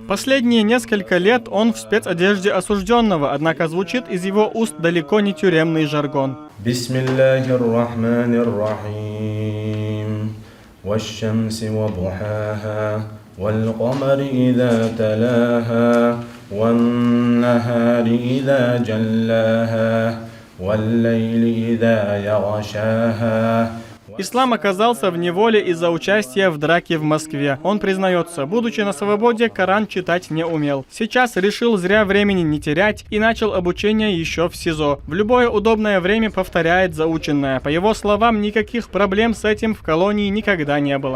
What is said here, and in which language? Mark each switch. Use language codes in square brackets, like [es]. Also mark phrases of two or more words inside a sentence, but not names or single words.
[ru] Последние несколько лет он в спецодежде осужденного, однако звучит из его уст далеко не тюремный жаргон. [ar] والشمس وضحاها والقمر إذا تلاها والنهار إذا جلاها والليل إذا يغشاها. [ru] Ислам оказался в неволе из-за участия в драке в Москве. Он признается, будучи на свободе, Коран читать не умел. Сейчас решил зря времени не терять и начал обучение еще в СИЗО. В любое удобное время повторяет заученное. По его словам, никаких проблем с этим в колонии никогда не было.